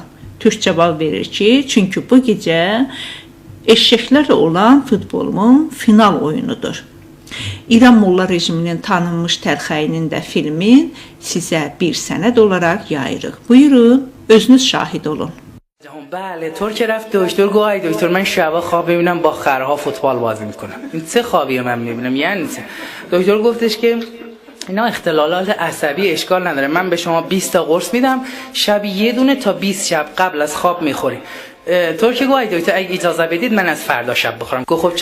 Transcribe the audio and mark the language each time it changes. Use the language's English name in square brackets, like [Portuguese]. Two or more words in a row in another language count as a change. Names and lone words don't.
[Azerbaijani] Türk cavab verir ki, çünki bu gecə eşşəklərlə olan futbolumun final oyunudur. İran Molla rejiminin tanınmış təlxəyinin də filmin sizə bir sənəd olaraq yayırıq. Buyurun, özünüz şahid olun. [Persian] بله ترک رفت دکتر گفت دکتر من شبا خواب میبینم با خرها فوتبال بازی میکنم این چه خوابیه من میبینم یعنی چه دکتر گفتش که اینا اختلالات عصبی اشکال نداره من به شما 20 تا قرص میدم شب یه دونه تا 20 شب قبل از خواب میخوری ترکی گفت ای دکتر اگه اجازه بدید من از فردا شب بخورم.